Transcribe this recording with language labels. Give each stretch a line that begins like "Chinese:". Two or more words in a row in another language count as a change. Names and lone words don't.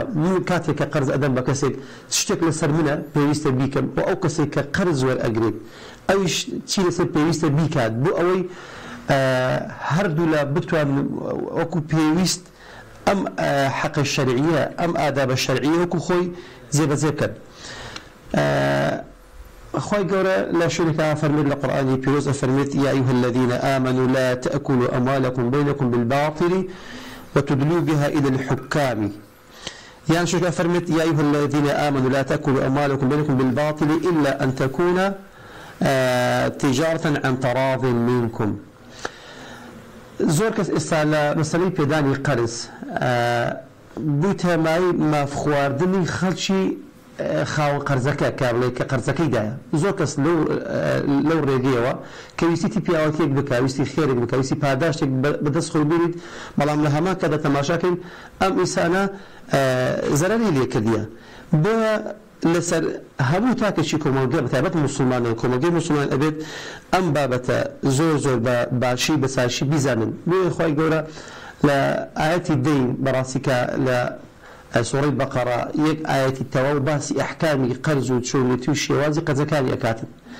Central Kurdish: من کاتێک کە قەرز ئەدەم بە کەسێک شتێک لەسەر منە پێویستە بیکەم و ئەو کەسێک کە قەرز وەرئەگرێت ئەویش چی لەسەر پێویستە بیکات بۆ ئەوەی هەردوو لە بتوانن وەکو پێویست ئەم حەقە شەرعیە ئەم ئادابە شەرعیە وەکو خۆی جێبەجێ بکەن. خۆی گەورە لە شوێنێکا فەرمێت لە قورئانی پیرۆز ئەفەرمێت
Arabic: یا ئەیها الذین آمنوا لا تأكلوا أموالكم بينكم بالباطل وتدلوا بها إلى الحكام. يعني شو فرمت يا أيها الذين آمنوا لا تأكلوا أموالكم بينكم بالباطل إلا أن تكون تجارة عن تراض منكم. زۆر کەس ئێستا لە مەسەلەی پێدانی قەرز بوویتە مای مافخواردنی خەڵکی خاوە قەرزەکە کا بڵێ کە قەرزەکەیدایە زۆر کەس لەو ڕێگەیەوە کە ویستی پیاوەتێک بکە ویستی خێرێک بکە ویستی پاداشتێک بەدەست خۆی بێنیت بەڵام لە هەمان کەدا تەماشاکەین ئەم ئینسانە زەرەری لێکردیە بۆیە لەسەر هەموو تاکێکی کۆمەلگا بەتایبەت موسڵمانان کۆمەلگەی موسڵمان ئەبێت ئەم بابەتە زۆر بە باشی بەساشی بیزانن بۆیە خۆی گەورە لە ئاەتی دەین بەڕاستیکە لە سوورەی بەقەرە یەک ئاەتی تەواو باسی ئەحکامی قەرز و چۆنێتی و شێوازی قەرزەکانی ئەکاتن